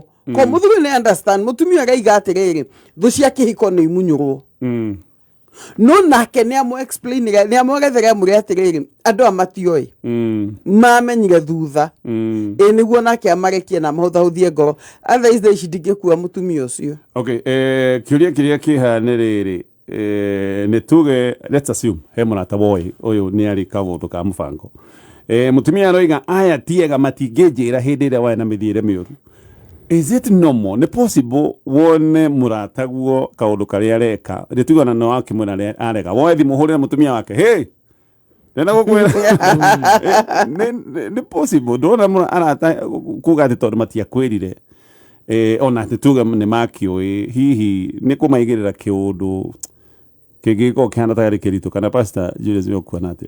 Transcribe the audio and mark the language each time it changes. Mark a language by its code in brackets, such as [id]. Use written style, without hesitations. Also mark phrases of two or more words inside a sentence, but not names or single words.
[ki] Ko mũthuri nĩ understand mũtumia araiga atĩrĩrĩ thũ cia kĩhiko nĩ imunyũrwo no nake nĩ amũ explainire nĩ amũgethere mũrĩ atĩrĩrĩ andũ a matioĩ mamenyire thutha nĩguo nake amarekie na mahũthahũthie ngoro otherwise ici ndingĩkua mũtumia ũcio. Okay, kĩũria kĩrĩa kĩha nĩ rĩrĩ nĩ tuge [en] let's assume he [ki] mũrata woĩ ũyũ nĩ arĩ kaũndũ ka mũbango mũtumia aroiga aya tiega matingĩnjĩra hĩndĩ ĩrĩa warĩ na mĩthiĩre mĩũru. [en] Is it normal? [ki] Nĩ possible wone mũrataguo kaũndũ karĩa areka rĩtugana no akĩmwĩra arega woe thimũ hũrĩra mũtumia wake hey ndĩna gũkwĩra nĩ possible ndona arata kuga atĩ tondũ matiakwĩrire ona atĩ tuga nĩ makĩũĩ hihi nĩ kũmaigĩrĩra kĩũndũ kĩngĩkorwo kĩhana ta gĩarĩ kĩritũ kana Pastor Julius ũkuona atĩ.